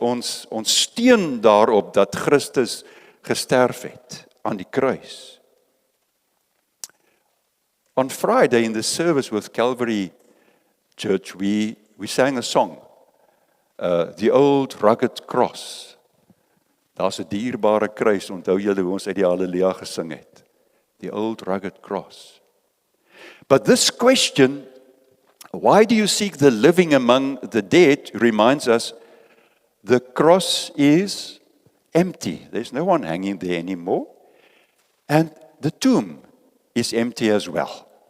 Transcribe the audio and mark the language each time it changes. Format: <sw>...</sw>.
<af>Ons steun daarop dat Christus gesterf het aan die kruis.</af> <en>On Friday in the service with Calvary Church, we sang a song, The Old Rugged Cross.</en> <af>Daar's 'n dierbare kruis, onthou julle hoe ons uit die Halleluja gesing het.</af> <en>The Old Rugged Cross. But this question, why do you seek the living among the dead, reminds us the cross is empty. There's no one hanging there anymore. And the tomb is empty as well.</en>